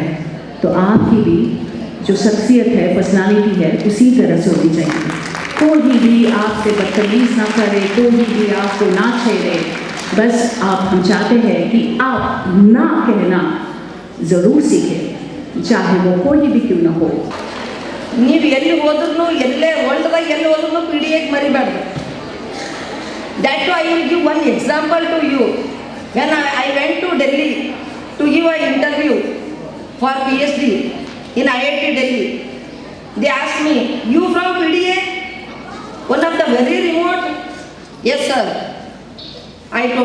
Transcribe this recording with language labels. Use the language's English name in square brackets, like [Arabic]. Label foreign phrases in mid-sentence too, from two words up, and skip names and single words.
[Hindi] तो आपकी भी जो शख्सियत है, पर्सनालिटी है, उसी तरह से होनी चाहिए। कोई भी आपसे बदतमीज ना करे, कोई भी आपको ना छेड़े, बस हम चाहते हैं कि आप ना कहना ज़रूर सीखें, चाहे वो कोई भी क्यों ना हो। [Kannada] ನೀವು ಎಲ್ಲಿ ಹೋದ್ರೂ ಎಲ್ಲೇ ವರ್ಲ್ಡ್ದಾಗ ಎಲ್ಲಿ ಹೋದ್ರೂ PDA ಮರಿಬಾರ್ದು. [English] That too I will give one example to you. When I went to Delhi to give an interview for PhD in IIT Delhi, they asked me, "You from PDA? One of the very remote?" "Yes sir," I told.